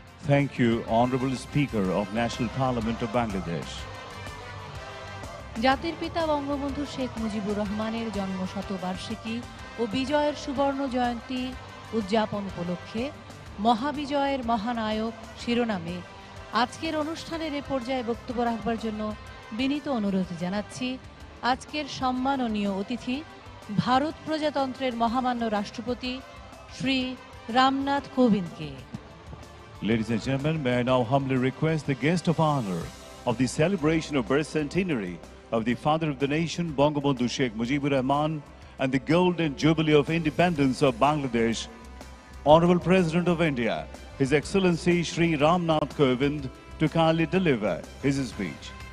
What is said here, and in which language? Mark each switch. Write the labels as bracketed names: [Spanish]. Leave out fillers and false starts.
[English] Thank you, Honorable Speaker of National Parliament of Bangladesh. [Bangla] জাতির পিতা বঙ্গবন্ধু শেখ মুজিবুর রহমানের জন্মশতবার্ষিকী ও বিজয়ের সুবর্ণ জয়ন্তী উদযাপন উপলক্ষে মহাবিজয়ের মহানায়ক শিরোনামে আজকের অনুষ্ঠানের এ পর্যায়ে বক্তব্য রাখবার জন্য বিনীত অনুরোধ জানাচ্ছি আজকের সম্মাননীয় অতিথি ভারত প্রজাতন্ত্রের মহামান্য রাষ্ট্রপতি Shri Ramnath কোবিন্দকে। [English] Ladies and gentlemen, may I now humbly request the guest of honor of the celebration of birth centenary of the father of the nation, Bangabandhu Sheikh Mujibur Rahman, and the golden jubilee of independence of Bangladesh, Honorable President of India, His Excellency Shri Ramnath Kovind, to kindly deliver his speech.